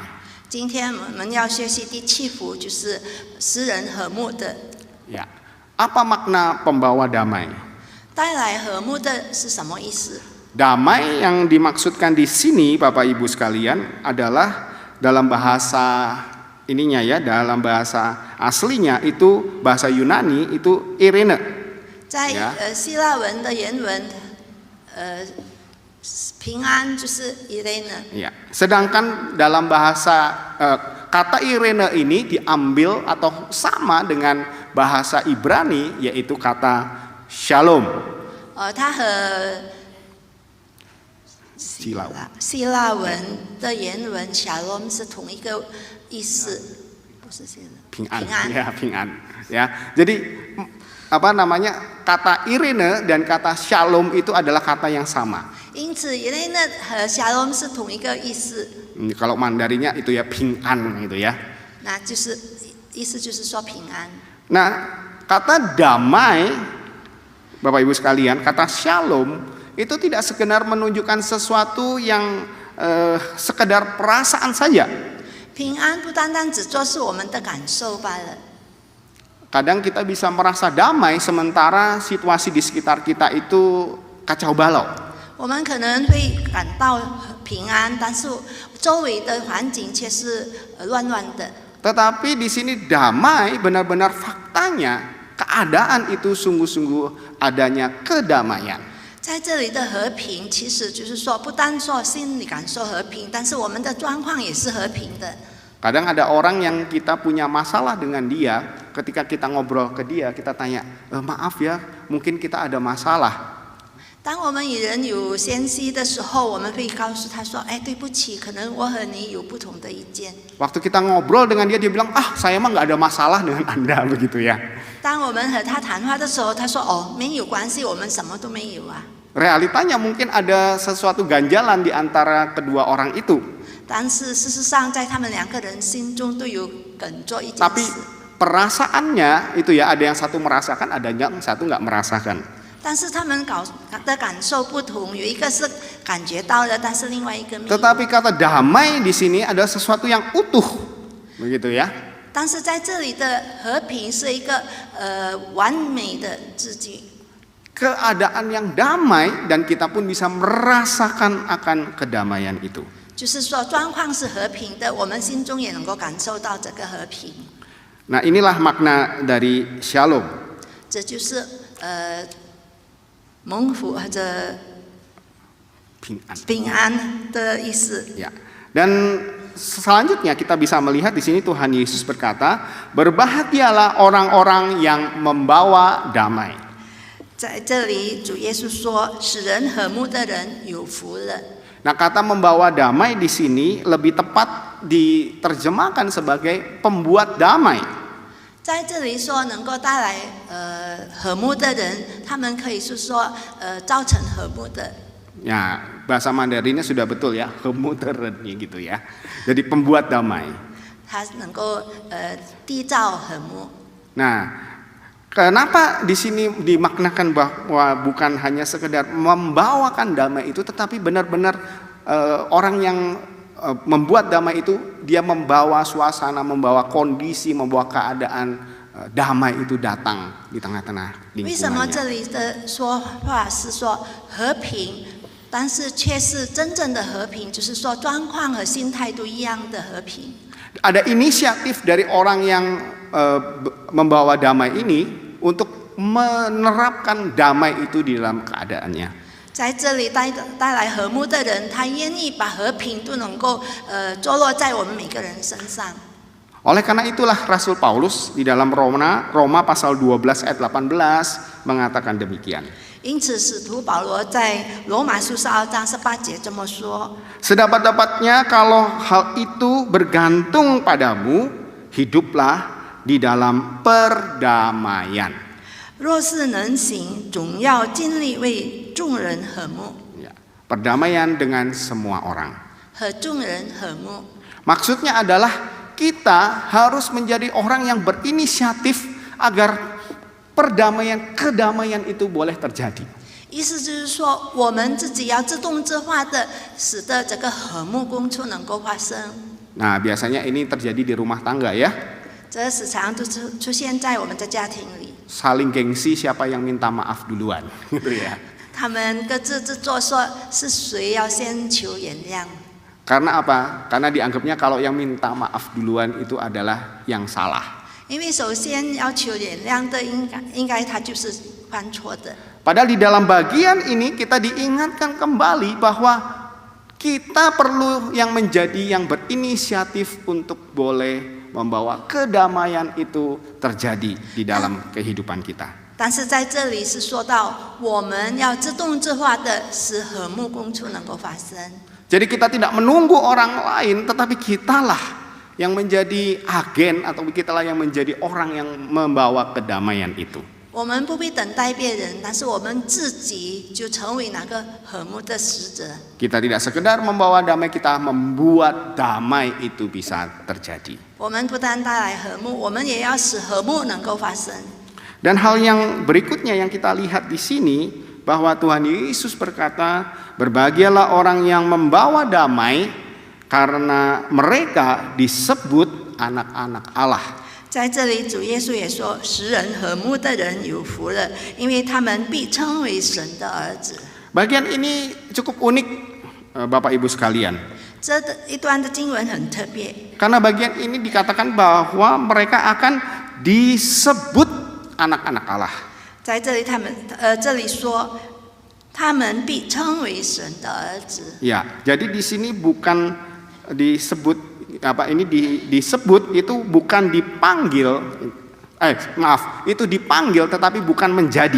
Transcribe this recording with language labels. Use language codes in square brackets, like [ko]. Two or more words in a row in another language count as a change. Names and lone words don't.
[zh] 今天我们要学习第7福，就是使人和睦的。 [id] Ya. Apa makna pembawa damai? [zh] 带来和睦的是什么意思？ [id] Damai yang dimaksudkan di sini Bapak Ibu sekalian adalah dalam bahasa ininya ya, dalam bahasa aslinya itu bahasa Yunani itu Irene. [zh] 在希腊文的原文，平安就是 Irene。 [id] Ya. Sedangkan dalam bahasa kata Irene ini diambil atau sama dengan bahasa Ibrani yaitu kata Shalom. [zh] 它和希腊文的原文 Shalom 是同一个意思，不是希腊。 [id] Ping'an. Ya, ping'an. Ya. Jadi apa namanya? Kata Irene dan kata Shalom itu adalah kata yang sama. [zh] 因此 Irene 和 Shalom 是同一个意思。 [id] Kalau Mandarinya itu ya ping'an gitu ya. [zh] 那就是意思就是说平安。 [id] Nah, kata damai Bapak Ibu sekalian, kata Shalom itu tidak sekedar menunjukkan sesuatu yang sekedar perasaan saja. [zh] 平安不单单只做是我们的感受罢了。 [id] Kadang kita bisa merasa damai sementara situasi di sekitar kita itu kacau balau. [zh] 我们可能会感到平安，但是周围的环境却是乱乱的。 [id] Tetapi di sini damai benar-benar faktanya keadaan itu sungguh-sungguh adanya kedamaian. [zh] 在这里的和平，其实就是说，不单说心理感受和平，但是我们的状况也是和平的。 [id] Kadang ada orang yang kita punya masalah dengan dia, ketika kita ngobrol ke dia, kita tanya, maaf ya, mungkin kita ada masalah. [zh] 当我们与人有嫌隙的时候，我们会告诉他说：“哎，对不起，可能我和你有不同的意见。” [id] Waktu kita ngobrol dengan dia, dia bilang, saya mah nggak ada masalah dengan Anda, begitu ya. [zh] 当我们和他谈话的时候，他说：“哦，没有关系，我们什么都没有啊。” [id] Realitanya mungkin ada sesuatu ganjalan di antara kedua orang itu. [zh] 但是事实上，在他们2个人心中都有梗做一件 [id] Tapi [zh] 事。 [id] perasaannya itu ya, ada yang satu merasakan, ada yang satu nggak merasakan. [zh] 但是他们的感受不同，有一个是感觉到了，但是另外一个没有。 [id] Tetapi kata damai di sini adalah sesuatu yang utuh, begitu ya. [zh] 但是在这里的和平是一个完美的字句。 [id] keadaan yang damai dan kita pun bisa merasakan akan kedamaian itu. [zh] 就是说状况是和平的，我们心中也能够感受到这个和平。 [id] Nah, inilah makna dari Shalom. [zh] 这就是蒙福或者 Ping'an. 平安的意思。 [id] Ya. Dan selanjutnya kita bisa melihat di sini Tuhan Yesus berkata, berbahagialah orang-orang yang membawa damai. [zh] 在这里，主耶稣说：“使人和睦的人有福了。” [id] Nah, kata membawa damai di sini lebih tepat diterjemahkan sebagai pembuat damai. [zh] 在这里说能够带来和睦的人，他们可以是说造成和睦的。 [id] Ya, bahasa Mandarinnya sudah betul ya, hemuteren gitu ya. Jadi pembuat damai. [zh] 他能够缔造和睦。 [id] Nah, kenapa di sini dimaknakan bahwa bukan hanya sekedar membawakan damai itu, tetapi benar-benar orang yang membuat damai itu dia membawa suasana, membawa kondisi, membawa keadaan damai itu datang di tengah-tengah [zh] 为什么 [id] lingkungannya. [zh] 这里的说话是说和平，但是却是真正的和平，就是说状况和心态都一样的和平。 [id] Ada inisiatif dari orang yang membawa damai ini untuk menerapkan damai itu di dalam keadaannya. [zh] 在这里带来和睦的人，他愿意把和平都能够坐落在我们每个人身上。 [id] Oleh karena itulah Rasul Paulus di dalam Roma pasal 12 ayat 18 mengatakan demikian. [zh] 因此，使徒保罗在罗马书12章18节这么说： [id] Sedapat-dapatnya kalau hal itu bergantung padamu, hiduplah di dalam perdamaian. [zh] 若是能行，总要尽力为众人和睦， [id] Ya, perdamaian dengan semua orang. [zh] 和众人和睦。 [id] Maksudnya adalah kita harus menjadi orang yang berinisiatif agar kedamaian itu boleh terjadi. [zh] 意思就是说，我们自己要自动自发的，使得这个和睦共处能够发生。 [id] Nah, biasanya ini terjadi di rumah tangga ya. [zh] 这时常都出现在我们的家庭里， [id] Saling gengsi siapa yang minta maaf duluan, gitu ya. [zh] 他们各自自作说是谁要先求原谅。 [id] Karena apa? Karena dianggapnya kalau yang minta maaf duluan itu adalah yang salah. [zh] 因为首先要求原谅的，应该他就是犯错的。 [id] Padahal di dalam bagian ini kita diingatkan kembali bahwa kita perlu yang menjadi yang berinisiatif untuk boleh membawa kedamaian itu terjadi di dalam kehidupan kita. [zh] 但是在这里是说到，我们要自动自发的使和睦共处能够发生。 [id] Jadi kita tidak menunggu orang lain, tetapi kitalah yang menjadi agen atau kitalah yang menjadi orang yang membawa kedamaian itu. [zh] 我们不必等待别人，但是我们自己就成为那个和睦的使者。 [id] Kita tidak sekedar membawa damai, kita membuat damai itu bisa terjadi. [zh] 我们不但带来和睦，我们也要使和睦能够发生。 [id] Dan hal yang berikutnya yang kita lihat di sini bahwa Tuhan Yesus berkata, berbahagialah orang yang membawa damai karena mereka disebut anak-anak Allah. [zh] 在这里，主耶稣也说：“使人和睦的人有福了，因为他们必称为神的儿子。” [id] Bagian ini cukup unik, Bapak Ibu sekalian. [zh] 这一段的经文很特别， [id] Karena bagian ini dikatakan bahwa mereka akan disebut anak-anak Allah. [zh] 在这里这里说，他们必称为神的儿子。 [id] Ya, jadi di sini bukan disebut disebut itu bukan dipanggil, itu dipanggil tetapi bukan menjadi.